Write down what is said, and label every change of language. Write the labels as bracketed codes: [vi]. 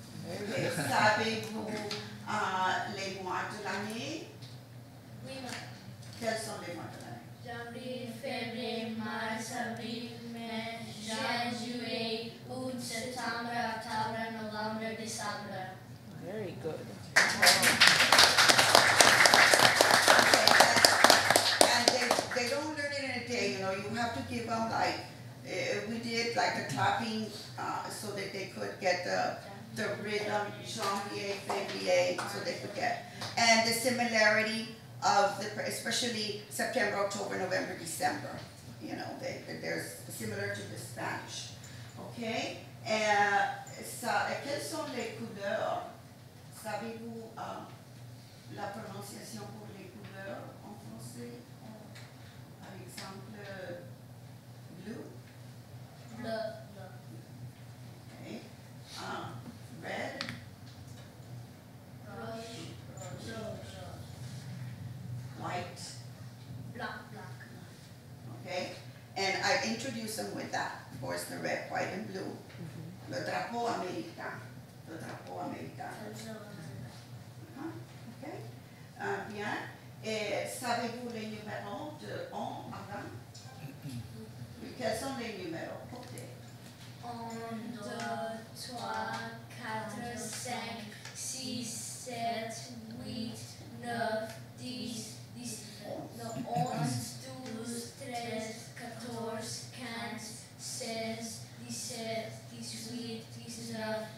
[fr] Okay, savez-vous les mois de l'année? Oui, madame. Quels sont les mois de l'année? Janvier, février, mars, avril, mai, juin, juillet, août, septembre, octobre, novembre, décembre. [en] Very good. And they don't learn it in a day, you know, you have to give them like, we did like the clapping so that they could get the rhythm, [fr] janvier, février, [en] so they could get. And the similarity of especially September, October, November, December, you know, they're similar to the Spanish, okay? [fr] Quelles sont les couleurs? Savez-vous la prononciation pour les couleurs en français? Par exemple, blue, Bleu, [en] okay? Red, [fr] rouge, [en] white, [fr] blanc, blanc. [en] okay? And I introduce them with that, of course, the red, white, and blue. [fr] Le drapeau américain, le drapeau américain. Okay? Bien. Et savez-vous les numéros de 1 à 20? Quels sont les numéros? Portez. 1, 2, 3, 4, 5, 6, 7, 8, 9, 10, 11, 12, 13, 14, 15, 16, 17, 18, 19, 20.